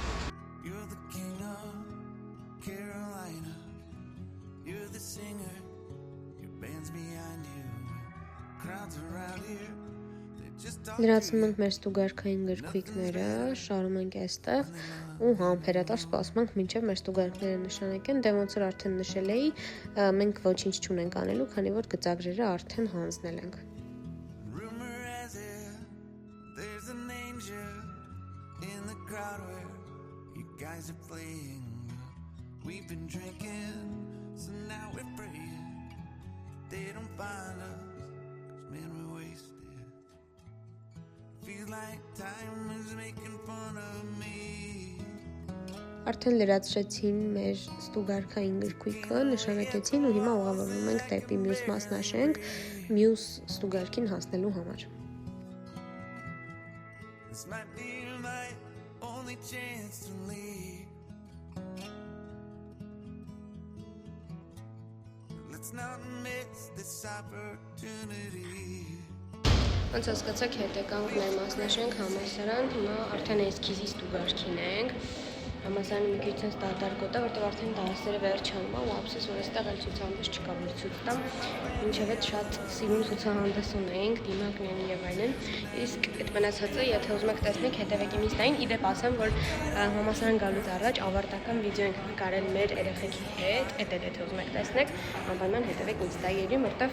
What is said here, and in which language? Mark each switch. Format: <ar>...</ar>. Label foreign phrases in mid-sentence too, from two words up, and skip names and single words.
<hy>Լրացնում ենք մեր ստուգարքային գրքույկները, շարում ենք այստեղ ու համբերատար սպասում ենք մինչև մեր ստուգարքները նշանակեն, դե ոնց որ արդեն նշել էի, մենք ոչինչ չունենք անելու, քանի որ գծագրերը արդեն հանձնել ենք։</hy> <en>Guys are playing, we've been drinking, so now we're praying they don't find us, 'cause man we're wasted, feels like time is making fun of me.</en> <hy>Արդեն լրացրեցին մեր ստուգարքային գրքույկը, նշանակեցին ու հիմա ուղղավորվում ենք դեպի մյուս մասնաշենք, մյուս ստուգարքին հասնելու համար։</hy> <en>This might be my only chance to leave. Let's not miss this opportunity.</en> <hy>Ոնց հասկացաք, հետ եկանք մեր մասնաշենք համալսարան, հիմա արդեն էսքիզի ստուգարքին ենք։ Համալսարանը մի քիչ ցած դատարկ է, որտեղ արդեն դասերը վերջանում է ու ափսոս որ այստեղ էլ ցուցահանդես չկա, որ ցույց տամ։ Մինչև այդ շատ սիրուն ցուցահանդես ունենք, դիմակներն եւ այլն։ Իսկ այդ մնացածը, եթե ուզում եք տեսնեք, հետևեք իմ ինստային, իդեպ ասեմ, որ համալսարան գալուց առաջ ավարտական վիդեո ենք նկարել մեր երեխեքի հետ, եթե ուզում եք տեսնեք, անպայման հետևեք ինստայերին, որտեղ</hy>